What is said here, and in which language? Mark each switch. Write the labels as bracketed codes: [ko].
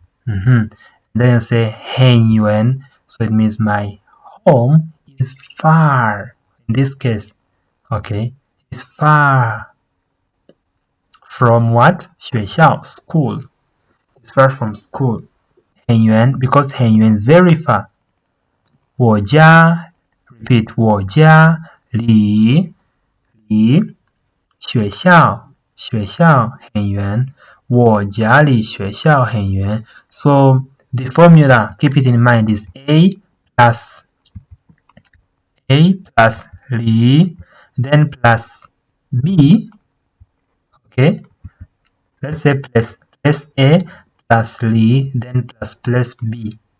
[en] And then you say 很远, so it means my home is far. In this case, okay, it's far from what? 学校 school. It's far from school. 很远 because 很远 very far. [zh] 我家 repeat 我家离学校很远。我家离学校很远。 [en] So the formula, keep it in mind, is A plus 离 then plus B. Okay, let's say plus A plus Li then plus B.